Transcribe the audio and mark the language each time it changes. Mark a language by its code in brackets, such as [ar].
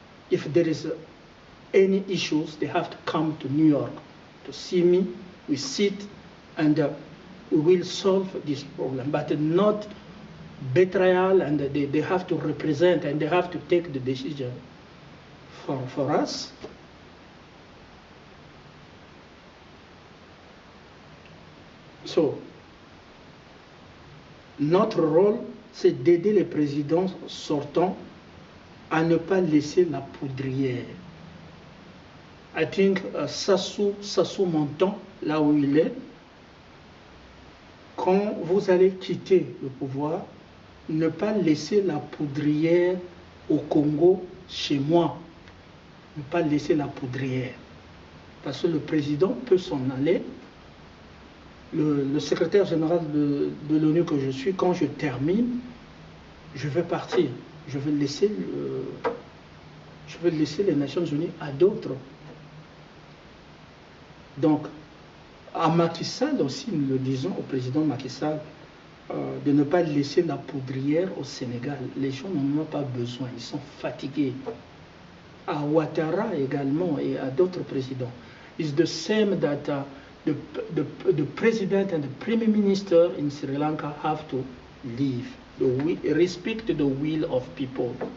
[en] If there is any issues, they have to come to New York to see me. We sit and we will solve this problem, but not betrayal, and they have to represent and they have to take the decision for us. [fr] So, notre rôle, c'est d'aider les présidents sortants à ne pas laisser la poudrière. [en] I think [fr] Sassou Montan, là où il est, quand vous allez quitter le pouvoir, ne pas laisser la poudrière au Congo, chez moi. Ne pas laisser la poudrière. Parce que le président peut s'en aller. Le secrétaire général de l'ONU que je suis, quand je termine, je vais partir. Je vais laisser Je vais laisser les Nations Unies à d'autres. Donc, à Macky Sall aussi, nous le disons au président Macky Sall, de ne pas laisser la poudrière au Sénégal. Les gens n'en ont pas besoin, ils sont fatigués. À Ouattara également et à d'autres présidents. [en] It's the same that the president and the prime minister in Sri Lanka have to leave, respect the will of people.